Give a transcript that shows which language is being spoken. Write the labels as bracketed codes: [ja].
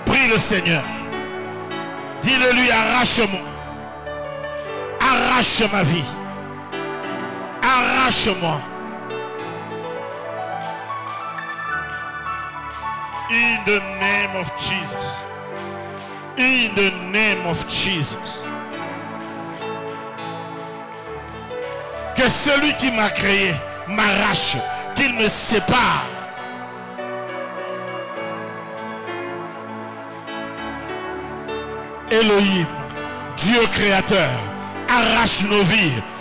[fr] Le Seigneur, dis-le lui, arrache-moi, arrache ma vie, arrache-moi. [en] In the name of Jesus, in the name of Jesus. [fr] Que celui qui m'a créé m'arrache, qu'il me sépare. Elohim, Dieu créateur, arrache nos vies.